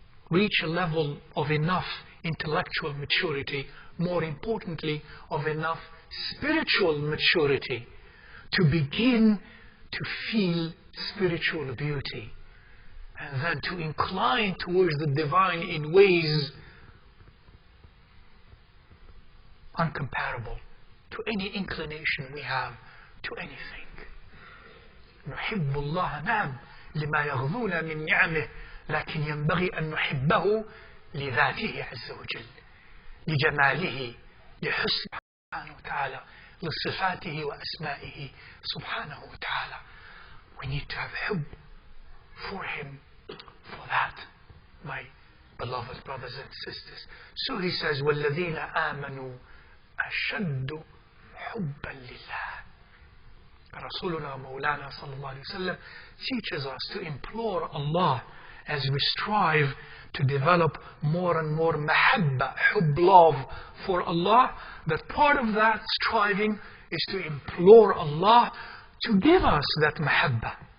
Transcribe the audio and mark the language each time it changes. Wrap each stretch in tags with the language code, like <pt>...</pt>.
<en>reach a level of enough intellectual maturity, more importantly, of enough spiritual maturity to begin to feel spiritual beauty and then to incline towards the divine in ways uncomparable to any inclination we have to anything.</en> <ar>نحب الله نعم لما يغضون من نعمه لكن ينبغي أن نحبه لذاته عز وجل لجماله لحسن سبحانه وتعالى لصفاته وأسمائه سبحانه وتعالى.</ar> <en>We need to have hubb for Him for that, my beloved brothers and sisters. So He says</en> <ar>وَالَّذِينَ آمَنُوا أَشَدُّ حُبًّا لِلَّهِ.</ar> <en>Rasulullah Mawlana sallallahu alayhi wa sallam teaches us to implore Allah as we strive to develop more and more mahabba, hubb, love for Allah, that part of that striving is to implore Allah to give us that mahabba.</en>